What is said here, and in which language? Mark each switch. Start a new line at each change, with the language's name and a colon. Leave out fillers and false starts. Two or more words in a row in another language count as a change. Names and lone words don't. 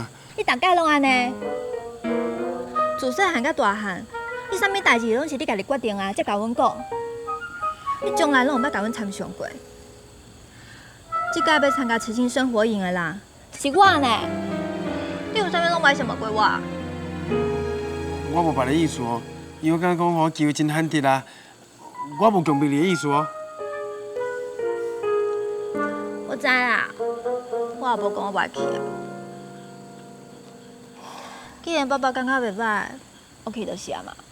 Min Nan Chinese: 你大概拢安尼，自细汉到大汉，你啥物代志拢是你家己决定啊，才甲阮讲。你从来拢毋捌甲阮参详过。即届要参加慈青生活营的啦，是我呢。你有啥物拢袂想问过我？我无别的意思哦，因为我感觉讲我机会真罕得啊，我无强迫你的意思哦。我知啦，我也无讲我袂去啊。既然爸爸感觉袂歹，我去就是啊嘛。